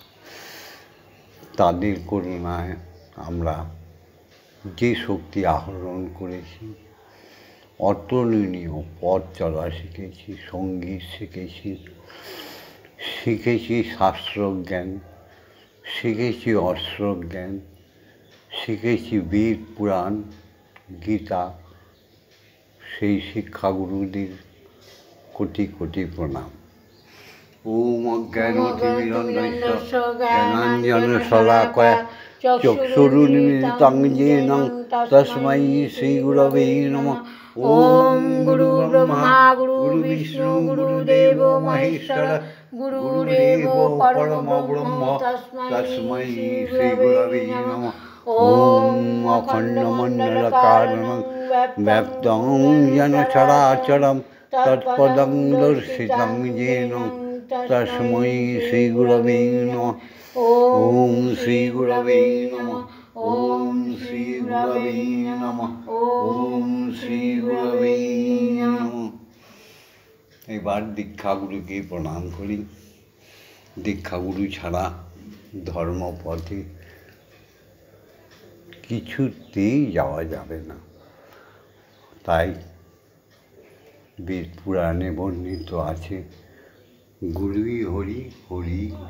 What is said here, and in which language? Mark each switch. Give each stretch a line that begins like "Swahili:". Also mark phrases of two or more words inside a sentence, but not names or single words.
Bangla: তাদের করুণায় আমরা যে শক্তি আহরণ করেছি, অতুলনীয় পথ চলা শিখেছি, সঙ্গীত শিখেছি শাস্ত্রজ্ঞান, শিখেছি অস্ত্রজ্ঞান, শিখেছি বেদ পুরাণ গীতা। সেই শিক্ষাগুরুদের কোটি কোটি প্রণাম।
Sanskrit: ওম অজ্ঞানতিমিরন্ধস্য জ্ঞানাঞ্জনশলাকয়া চক্ষুরুন্মিলিतं येन তস্मै শ্রীগুরবে নমঃ। ওম গুরু ব্রহ্মা গুরু বিষ্ণু গুরুদেব মহেশ্বর গুরুরেব পরম ব্রহ্ম তস্मै শ্রীগুরবে নমঃ। ওম অখণ্ডমণ্ডলকারণং ব্যপ্তং येन চরাচরং তৎপদং দর্শিतं येन তস্मै শ্রীগুরবে নমঃ। ওম শ্রীগুরবে নমঃ। ওম শ্রীগুরবে নমঃ। ওম শ্রীগুরবে নমঃ।
Bangla: এবার দীক্ষাগুরুকে প্রণাম করি। দীক্ষাগুরু ছাড়া ধর্মপথে কিছুতেই যাওয়া যাবে না। তাই বেদ পুরাণে বর্ণিত আছে, গুরুই হরি, হরি গুরু।